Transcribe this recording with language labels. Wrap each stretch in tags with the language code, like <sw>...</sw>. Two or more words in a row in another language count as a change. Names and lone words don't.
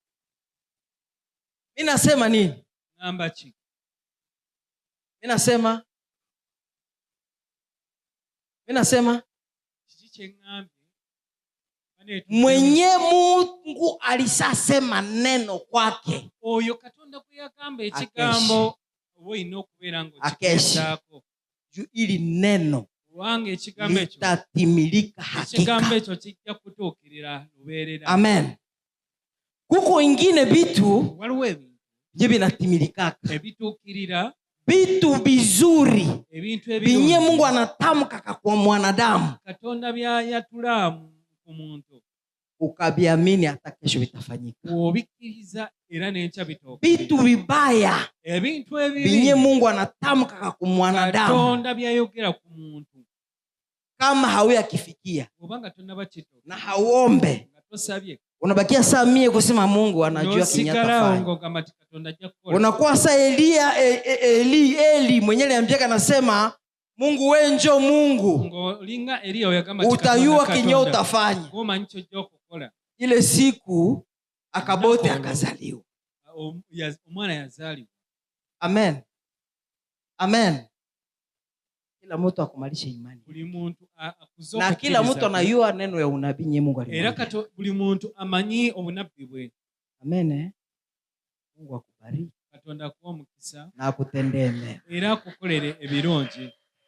<sw>Mimi nasema nini? Mimi nasema mwenye Mungu alishasema neno kwake.</sw> <lg>Oyo Katonda kuyagamba ekigambo woyina okubeera ng'okitegezaako.</lg> <sw>Ili neno litatimilika hakika.</sw> <lg>Ekigambo ekyo kijja kutuukirira lubeerera.</lg> <sw>Amen. Kuko ingine bitu</sw> <lg>waliwo ebintu</lg> <sw>je binatimilikaka.</sw> <lg>Ebituukirira</lg> <sw>vitu vizuri binye Mungu anatamka kwa mwanadamu.</sw> <lg>Katonda byayatulamu ku muntu.</lg> <sw>Ukabiamini hata kesho vitafanyika.</sw> <lg>Obikiriza era n'enkya bitoka.</lg> <sw>Vitu vibaya</sw> <lg>ebintu ebibi</lg> <sw>binye Mungu anatamka kwa mwanadamu.</sw> <lg>Katonda byayogera ku muntu.</lg> <sw>Kama hauyakifikia</sw> <lg>obanga tonnaba kito</lg> <sw>na hauombe</sw> <lg>tosabye,</lg> <sw>unabakia saa mie kusema Mungu anajua kinyatafanya. Unakuwa saa Eli mwenye aliambiaka nasema Mungu wenjo Mungu utayua kinyo utafanya. Ile siku akabote akazaliwa. Amen. Amen. Kila mtu akumalisha imani. Na kila mtu anayua neno ya unabii nye Mungu alimwambia.</sw> <lg>Buli muntu amanyi obunabbi bwe.</lg> <sw>Amen. Mungu akubariki.</sw> <lg>Katonda akuwa omukisa</lg> <sw>na akutendee mema.</sw> <lg>Era akukolere ebirungi.</lg>